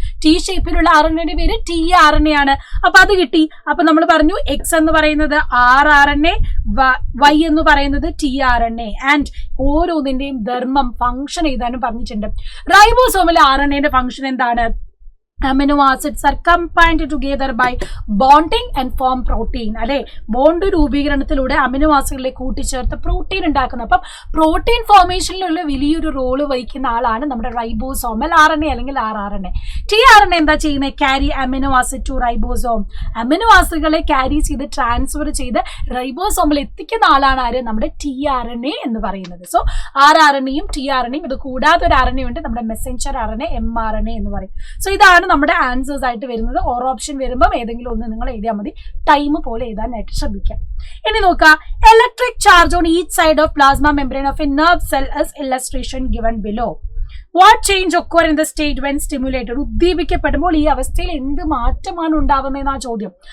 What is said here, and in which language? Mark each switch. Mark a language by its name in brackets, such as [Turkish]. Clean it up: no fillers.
[Malayalam] T ഷേപ്പിലുള്ള RNA-യുടെ പേര് tRNA ആണ്. അപ്പൊ അത് കിട്ടി. അപ്പൊ നമ്മൾ പറഞ്ഞു എക്സ് എന്ന് പറയുന്നത് rRNA, വൈ എന്ന് പറയുന്നത് tRNA. ആൻഡ് ഓരോന്നിന്റെയും ധർമ്മം, ഫംഗ്ഷൻ എഴുതാനും പറഞ്ഞിട്ടുണ്ട്. റൈബോസോമൽ RNA-ന്റെ ഫംഗ്ഷൻ എന്താണ്? [English] amino acids are combined together by bonding and form protein. [Malayalam] അല്ലെ, ബോണ്ട് രൂപീകരണത്തിലൂടെ അമിനോ ആസിഡുകളെ കൂട്ടിച്ചേർത്ത് പ്രോട്ടീൻ ഉണ്ടാക്കുന്നത്. അപ്പം പ്രോട്ടീൻ ഫോർമേഷനിലുള്ള വലിയൊരു റോള് വഹിക്കുന്ന ആളാണ് നമ്മുടെ റൈബോസോമൽ RNA അല്ലെങ്കിൽ RRNA. tRNA എന്താ ചെയ്യുന്നത്? [English] Carry amino acid to ribosome. [Malayalam] Amino ആസിഡുകളെ carry ചെയ്ത് ട്രാൻസ്ഫർ ചെയ്ത് റൈബോസോമിൽ എത്തിക്കുന്ന ആളാണ് ആര്? നമ്മുടെ tRNA എന്ന് പറയുന്നത്. സോ RRNAയും tRNAയും ഇത് കൂടാതെ ഒരു RNA ഉണ്ട്, നമ്മുടെ മെസ്സഞ്ചർ RNA mRNA എന്ന് പറയും. സോ ഇതാണ് നമ്മുടെ ആൻസേഴ്സ് ആയിട്ട് വരുന്നത്. ഓരോ ഓപ്ഷൻ വരുമ്പോൾ ഏതെങ്കിലും ഒന്ന് നിങ്ങൾ എഴുതിയാൽ മതി. ടൈം പോലെ എഴുതാനായിട്ട് ശ്രദ്ധിക്കാം. ഇനി നോക്കാം, [English] Electric charge on each side of plasma membrane of a nerve cell as illustration given below. What change occur in the state when stimulated? [Malayalam] ഉദ്ദീപിക്കപ്പെടുമ്പോൾ ഈ അവസ്ഥയിൽ എന്ത് മാറ്റമാണ് ഉണ്ടാവുന്നതെന്നാ ചോദ്യം.